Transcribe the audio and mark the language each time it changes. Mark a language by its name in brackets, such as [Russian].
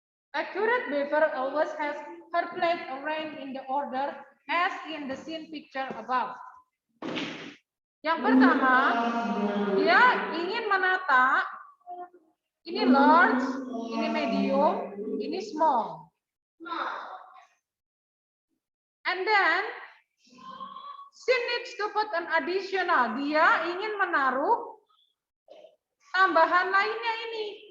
[English] Accurate beaver always has her plate arranged in the order as in the scene picture above. [Indonesian] Yang pertama, dia ingin menata ini large, ini medium, ini small. [English] And then she needs to put an additional. [Indonesian] Dia ingin menaruh tambahan lainnya ini.